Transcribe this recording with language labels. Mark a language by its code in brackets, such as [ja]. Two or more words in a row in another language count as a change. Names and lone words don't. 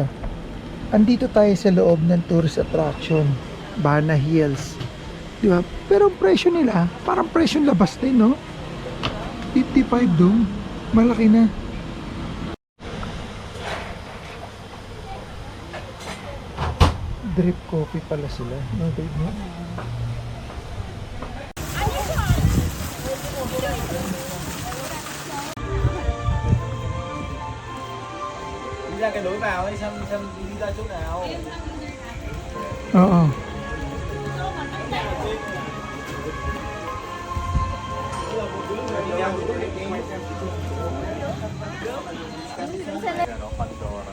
[tl] Andito tayo sa loob ng [en] tourist attraction, [tl] Bana Hills. Di ba? Pero ang presyo nila, parang presyo labas din, no? 55 doon. Malaki na. [en] Drip coffee [tl] pala sila. No, babe, no? [vi] Đi ra cái lối vào ấy xem đi ra chỗ nào. [tl] Oo. Pandora.